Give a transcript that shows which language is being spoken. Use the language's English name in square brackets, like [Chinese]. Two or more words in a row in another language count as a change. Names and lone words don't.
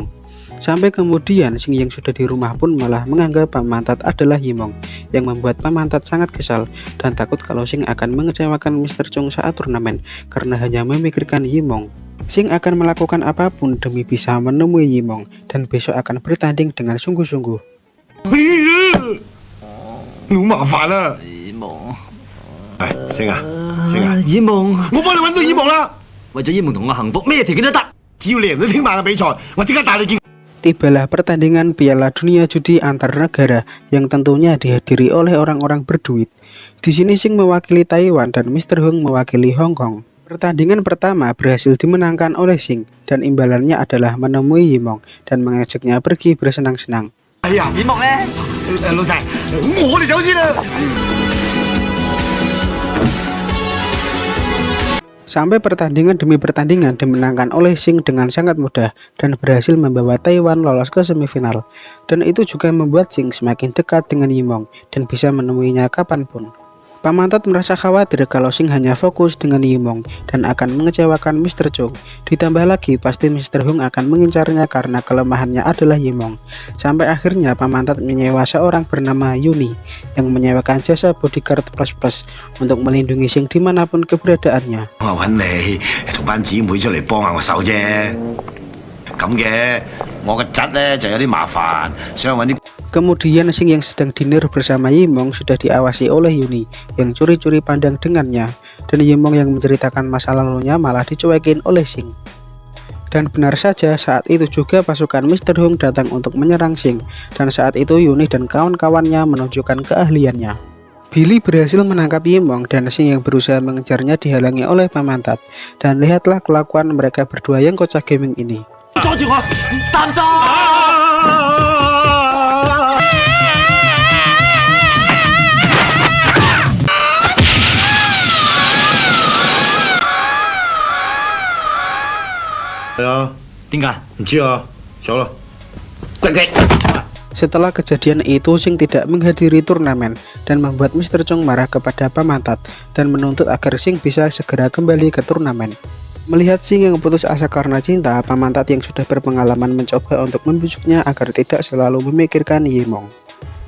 [Indonesian] Sampai kemudian Sing yang sudah di rumah pun malah menganggap Pamantat adalah Yimong yang membuat Pamantat sangat kesal dan takut kalau Sing akan mengecewakan Mr. Chung saat turnamen karena hanya memikirkan Yimong. Sing akan melakukan apapun demi bisa menemui Yimong dan besok akan bertanding dengan sungguh-sungguh. Lu mafan lah. [Cantonese] Yimong. Sing 啊，Sing啊， Yimong. 我幫你揾到Yimong啦。為咗Yimong同我幸福，咩條件都得。只要你贏到聽晚嘅比賽，我即刻帶你見。 [Indonesian] Tibalah pertandingan Piala Dunia Judi antar negara yang tentunya dihadiri oleh orang-orang berduit. Di sini Sing mewakili Taiwan dan Mr. Hung mewakili Hong Kong. Pertandingan pertama berhasil dimenangkan oleh Sing dan imbalannya adalah menemui Yimong dan mengajaknya pergi bersenang-senang. [Cantonese] 哎呀，Yimong咧，老細，我哋走先啦。 [Indonesian] Sampai pertandingan demi pertandingan dimenangkan oleh Sing dengan sangat mudah dan berhasil membawa Taiwan lolos ke semifinal. Dan itu juga membuat Sing semakin dekat dengan Yimong dan bisa menemuinya kapanpun. Pamantat merasa khawatir kalau Sing hanya fokus dengan Yimong dan akan mengecewakan Mr. Chung. Ditambah lagi pasti Mr. Hung akan mengincarnya karena kelemahannya adalah Yimong. Sampai akhirnya Pamantat menyewa seorang bernama Yuni yang menyewakan jasa bodyguard plus untuk melindungi Sing dimanapun keberadaannya. [Cantonese] 我揾你同班姊妹出嚟幫下我手啫。咁嘅，我個侄咧就有啲麻煩，想揾啲。 [Indonesian] Kemudian Sing yang sedang dinner bersama Yimong sudah diawasi oleh Yuni yang curi-curi pandang dengannya dan Yimong yang menceritakan masa lalunya malah dicuekin oleh Sing. Dan benar saja saat itu juga pasukan Mr. Hung datang untuk menyerang Sing dan saat itu Yuni dan kawan-kawannya menunjukkan keahliannya. Billy berhasil menangkap Yimong dan Sing yang berusaha mengejarnya dihalangi oleh Pamantat dan lihatlah kelakuan mereka berdua yang kocak gaming ini. [Cantonese] 阻住我，三叔！ 係啊，點解？唔知啊，走啦。 [Indonesian] Setelah kejadian itu Sing tidak menghadiri turnamen dan membuat Mr. Chung marah kepada Pamantat dan menuntut agar Sing bisa segera kembali ke turnamen. Melihat Sing yang putus asa karena cinta, Pamantat yang sudah berpengalaman mencoba untuk membujuknya agar tidak selalu memikirkan Yimong.